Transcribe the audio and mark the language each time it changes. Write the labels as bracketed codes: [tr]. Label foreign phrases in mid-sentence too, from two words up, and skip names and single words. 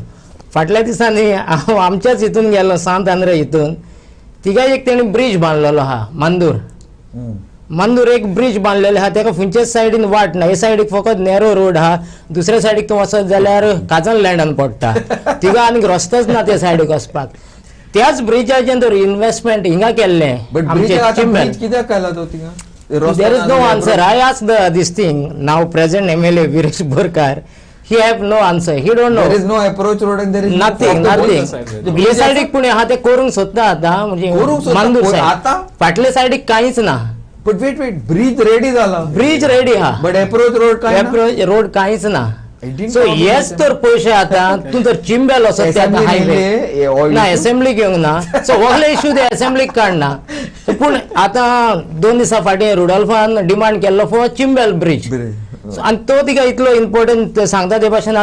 [kok] फाटल्या दिसांनी हांव आमच्याच हितून गेलो सांत आंध्र हितून तिका एक तेणी ब्रिज बांदलेलो आहा मंदूर एक ब्रिज बांदलेले आहा. तेका खंयच्याच सायडीन वाट ना. हे सायडीक फकत [en] narrow road [kok] आहा. दुसऱ्या सायडीक तूं वचत जाल्यार काजन लँडान पडटा. तिका आनीक रस्तोच ना त्या सायडीक वचपाक. त्याच ब्रिजाचेर तर इन्व्हेस्टमेंट हिंगा केल्लें आमचे चिंबल. कित्याक केला तो थिंगा? [en] There is no answer. I asked this thing now present MLA Viresh Borkar. He have no answer. He don't know. There is no approach road and there is nothing. [kok] हे सायडीक पूण आहा ते करूंक सोदता आतां म्हणजे मंदूर सायड फाटले सायडीक कांयच ना. [en] But wait, bridge ready [kok] जाला. [en] bridge ready [kok] आहा. [en] But approach road [kok] काय ना? [en] approach road [kok] कांयच ना. सो हेच तर पयशे आतां तूं तर चिंबेल वचत ते आतां हायवे ना असेंब्ली घेवंक ना. सो व्हडले इश्यू ते असेंब्लीक काडना. पूण आतां 2 दिसां फाटीं रुडॉल्फान डिमांड केल्लो [en] for Chimbel bridge. [kok] आनी तो तिका इतलो इम्पॉर्टंट सांगता ते भाशेन.